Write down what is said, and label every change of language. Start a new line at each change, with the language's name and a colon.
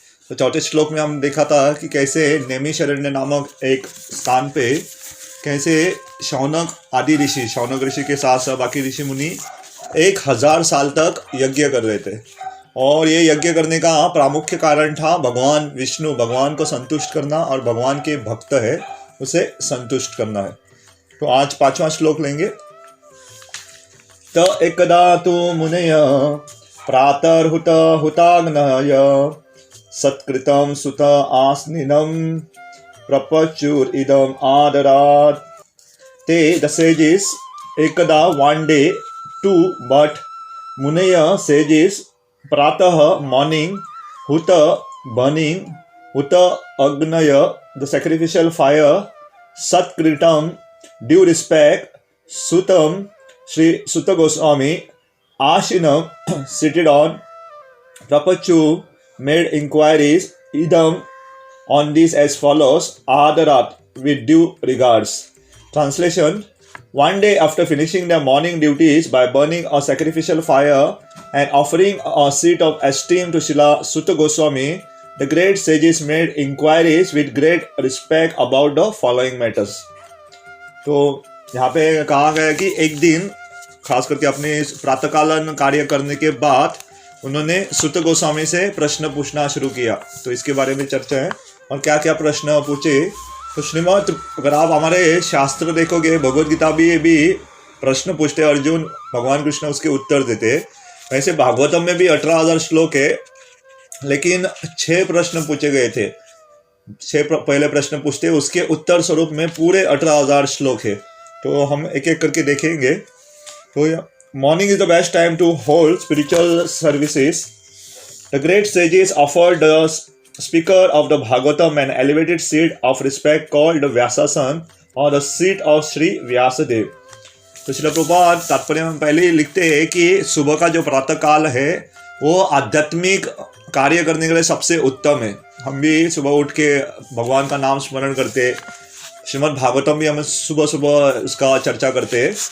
Hindi: तो चौथे श्लोक में हम देखा था कि कैसे नैमिषारण्य नामक एक स्थान पे कैसे शौनक आदि ऋषि, शौनक ऋषि के साथ साथ बाकी ऋषि मुनि 1000 साल तक यज्ञ कर रहे थे। और ये यज्ञ करने का प्रामुख्य कारण था भगवान विष्णु, भगवान को संतुष्ट करना और भगवान के भक्त है उसे संतुष्ट करना है। तो आज पांचवा श्लोक लेंगे।
Sanskrit: त एकदा तु मुनय प्रातर्हुत हुताग्नय सत्कृतं सुत आसनिनं प्रपचुर इदम आदरात् ते
English: the sages
Sanskrit: एकदा
English: one day too, but Munaya sages pratah morning huta burning huta agnaya the sacrificial fire satkritam due respect sutam Sri Sutta Goswami ashinam seated on prapachu made inquiries idam on this as follows adarat with due regards. Translation: one day after finishing their morning duties by burning a sacrificial fire and offering a seat of esteem to Srila Sutta Goswami, the great sages made inquiries with great respect about the following matters.
Hindi: तो यहाँ पे कहा गया कि एक दिन खास करके अपने प्रातःकालीन कार्य करने के बाद उन्होंने सुत गोस्वामी से प्रश्न पूछना शुरू किया। तो इसके बारे में चर्चा है और क्या क्या प्रश्न पूछे। तो श्रीमद्, अगर आप हमारे शास्त्र देखोगे, भगवद गीता भी प्रश्न पूछते अर्जुन, भगवान कृष्ण उसके उत्तर देते। वैसे भागवतम में भी 18,000 श्लोक है, लेकिन 6 प्रश्न पूछे गए थे। 6 पहले प्रश्न पूछते, उसके उत्तर स्वरूप में पूरे 18,000 श्लोक है। तो हम एक एक करके देखेंगे। तो
English: Morning is the best time to hold spiritual services. The great sages offered the speaker of the Bhagavatam an elevated seat of respect called the Vyasasana or the seat of Sri Vyasadev.
Hindi: तो श्रील प्रभुपाद तात्पर्य में पहले ही लिखते हैं कि सुबह का जो प्रातः काल है वो आध्यात्मिक कार्य करने के लिए सबसे उत्तम है। हम भी सुबह उठ के भगवान का नाम स्मरण करते, श्रीमद् भागवतम भी हम सुबह सुबह उसका चर्चा करते हैं।